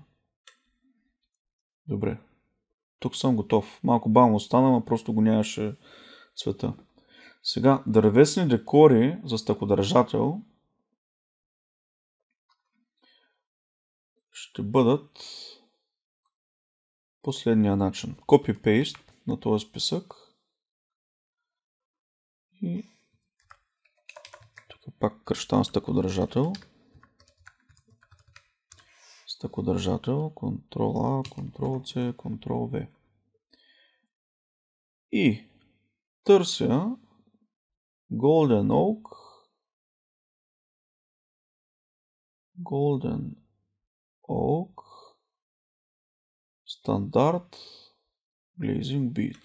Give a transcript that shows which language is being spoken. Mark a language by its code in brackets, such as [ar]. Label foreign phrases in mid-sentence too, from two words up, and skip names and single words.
[bg] Добре. Тук съм готов. Малко бавно стана, но просто го нямаше цвета. Сега, дървесни декори за стъкодържател ще бъдат последния начин. Copy-paste на този списък. И тук пак кръщам стъкодържател. Стъкодържател, Ctrl-A, Ctrl-C, Ctrl-V. И търся Golden Oak стандарт [en] Glazing Bead.